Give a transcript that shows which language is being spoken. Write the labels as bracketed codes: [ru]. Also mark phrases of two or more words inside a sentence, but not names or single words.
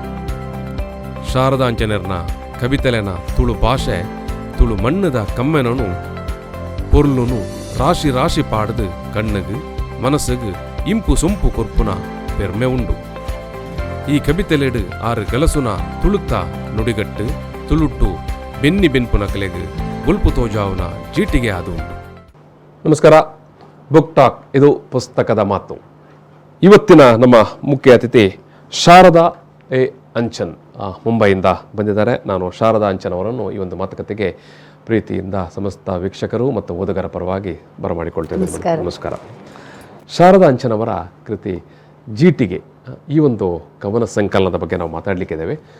[tcy] ಶಾರದಾಂಚನೆರ್ನ ಕವಿತೆಲೆನ ತುಳು ಭಾಷೆ ತುಳು ಮಣ್ಣದ ಕಮ್ಮೆನನು ಪೊರ್ಲುನು ರಾಶಿ ರಾಶಿ ಪಾಡ್ದು ಕಣ್ಣಗು ಮನಸ್ಸುಗು ಇಂಪು ಸೊಂಪು ಕೊರ್ಪುನ ಪೆರ್ಮೆ ಉಂಡು. ಈ ಕವಿತೆಲೆಡು ಆರು ಕೆಲಸುನ ತುಳುತ್ತ ನುಡಿಗಟ್ಟು ತುಳುಟ್ಟು ಬೆನ್ನಿ ಬೆನ್ಪುನ ಕಲೆಗು ಗುಲ್ಪು ತೋಜಾವುನ ಜೀಟಿಗೆ ಆದು ಉಂಟು. [kn] ನಮಸ್ಕಾರ, ಬುಕ್ ಟಾಕ್, ಇದು ಪುಸ್ತಕದ ಮಾತು. ಇವತ್ತಿನ ನಮ್ಮ ಮುಖ್ಯ ಅತಿಥಿ ಶಾರದಾ ಎ ಅಂಚನ್ ಮುಂಬೈಯಿಂದ ಬಂದಿದ್ದಾರೆ. ನಾನು ಶಾರದಾ ಅಂಚನ್ ಅವರನ್ನು ಈ ಒಂದು ಮಾತುಕತೆಗೆ ಪ್ರೀತಿಯಿಂದ ಸಮಸ್ತ ವೀಕ್ಷಕರು ಮತ್ತು ಓದುಗರ ಪರವಾಗಿ ಬರಮಾಡಿಕೊಳ್ತೇನೆ. ನಮಸ್ಕಾರ. ಶಾರದಾ ಅಂಚನ್ ಅವರ ಕೃತಿ ಜೀಟಿಗೆ, ಈ ಒಂದು ಕವನ ಸಂಕಲನದ ಬಗ್ಗೆ ನಾವು ಮಾತಾಡಲಿಕ್ಕಿದ್ದೇವೆ.